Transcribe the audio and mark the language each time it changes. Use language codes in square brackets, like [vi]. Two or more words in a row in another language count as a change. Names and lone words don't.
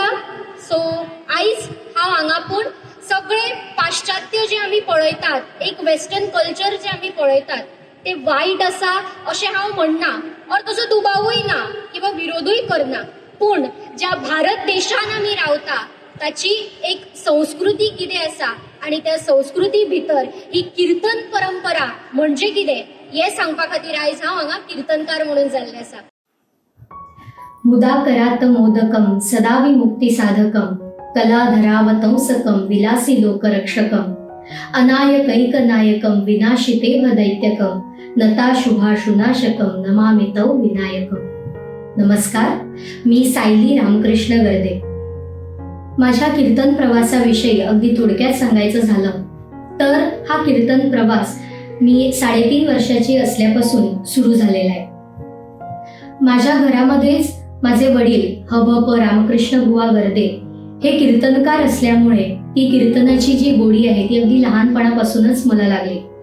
[kok] सो आयज हांव हांगा पूण सगळे पाश्चात्य जे आमी पळयतात, एक [en] western culture [kok] जे आमी पळयतात ते वायट आसा अशें हांव म्हणना, और तसो दुबावूय ना किंवा विरोधूय करना. पूण ज्या भारत देशान आमी रावता ताची एक संस्कृती कितें आसा आनी त्या संस्कृती भितर ही कीर्तन परंपरा म्हणजे कितें हें सांगपा खातीर आयज हांव हांगा कीर्तनकार म्हणून जाल्लें आसा. [sa] मुदाकरात मोदकम सदा विमुक्ती साधकम कलाधरावतंसकम विलासी लोकरक्षकम अनायकैकनायकम विनाशितेह दैत्यकम नता शुभाशुनाशकम नमामि तौ विनायकम. [mr] नमस्कार, मी सायली रामकृष्ण गर्दे. माझ्या कीर्तन प्रवासाविषयी अगदी थोडक्यात सांगायचं झालं तर हा कीर्तन प्रवास मी 3.5 वर्षाची असल्यापासून सुरू झालेला आहे. माझ्या घरामध्येच माझे वडील हभप रामकृष्ण बुवा गर्दे हे कीर्तनकार असल्यामुळे ती कीर्तनाची जी गोडी आहे ती अगदी लहानपणापासूनच मला लागली.